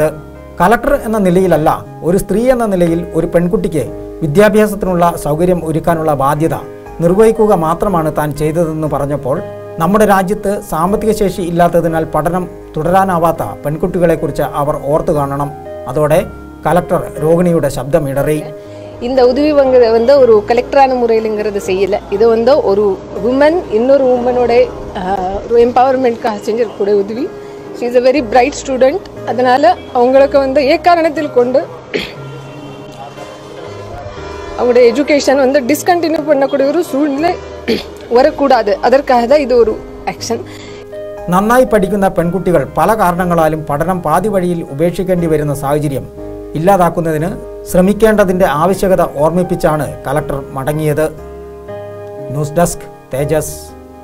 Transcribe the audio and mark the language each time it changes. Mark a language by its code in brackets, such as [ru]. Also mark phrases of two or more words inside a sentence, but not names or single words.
[ml] കലക്ടർ എന്ന നിലയിലല്ല, ഒരു സ്ത്രീ എന്ന നിലയിൽ ഒരു പെൺകുട്ടിക്ക് വിദ്യാഭ്യാസത്തിനുള്ള സൗകര്യം ഒരുക്കാനുള്ള ബാധ്യത നിർവഹിക്കുക മാത്രമാണ് താൻ ചെയ്തതെന്ന് പറഞ്ഞപ്പോൾ നമ്മുടെ രാജ്യത്ത് സാമ്പത്തിക ശേഷി ഇല്ലാത്തതിനാൽ പഠനം തുടരാനാവാത്ത പെൺകുട്ടികളെക്കുറിച്ച് അവർ ഓർത്തു കാണണം. അതോടെ കലക്ടർ ரோகிணியோட ശബ്ദം ഇടറി. [ta] இந்த உதவி வந்து ஒரு கலெக்டரான முறையிலங்கிறது செய்யல. இது வந்து ஒரு உமன் இன்னொரு உமனோட ஒரு எம்பவர்மெண்ட்காக செஞ்சிருக்கக்கூடிய உதவி. [en] She is a very bright student. [ta] அதனால அவங்களுக்கு வந்து ஏகாரணத்தில் கொண்டு அவங்களுடைய எஜுகேஷன் வந்து டிஸ்கண்டினியூ பண்ணக்கூடிய ஒரு சூழ்நிலை வரக்கூடாது. அதற்காக தான் [ml] ഇത് ഒരു ആക്ഷൻ. നന്നായി പഠിക്കുന്ന പെൺകുട്ടികൾ പല കാരണങ്ങളാലും പഠനം പാതി വഴിയിൽ ഉപേക്ഷിക്കേണ്ടി വരുന്ന സാഹചര്യം ഇല്ലാതാക്കുന്നതിന് ശ്രമിക്കേണ്ടതിൻ്റെ ആവശ്യകത ഓർമ്മിപ്പിച്ചാണ് കലക്ടർ മടങ്ങിയത്. ന്യൂസ് ഡെസ്ക് തേജസ്.